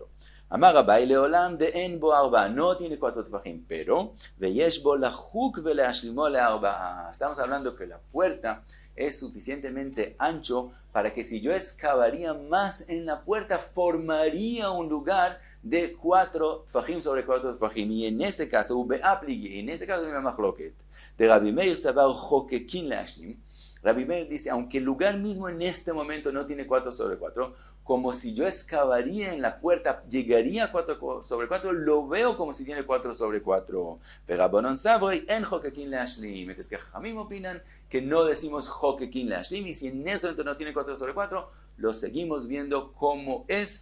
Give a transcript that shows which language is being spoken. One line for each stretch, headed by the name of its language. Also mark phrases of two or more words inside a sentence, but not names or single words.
Hebrew: אמר אביי לעולם דאין בו ארבע.
Spanish: No tiene 4 tefajim, pero
Hebrew: ויש בו לחוק ולהשלימו לארבע.
Spanish: Estamos hablando que la puerta es suficientemente ancho para que si yo excavaría más en la puerta, formaría un lugar de 4 tfajim sobre 4 tfajim. Y en ese caso, en ese caso es una machloket.
Hebrew: דרבי מאיר סבר חוקקין להשלים.
Spanish: Rabbi Meir dice, aunque el lugar mismo en este momento no tiene 4/4, como si yo excavaría en la puerta, llegaría a 4/4, lo veo como si tiene 4/4. Pero
Hebrew: רבנן סברי אין חוקקין להשלים.
Spanish: Mientras que Jajamim opinan que no decimos
Hebrew: חוקקין להשלים,
Spanish: y si en ese momento no tiene 4/4, lo seguimos viendo como es.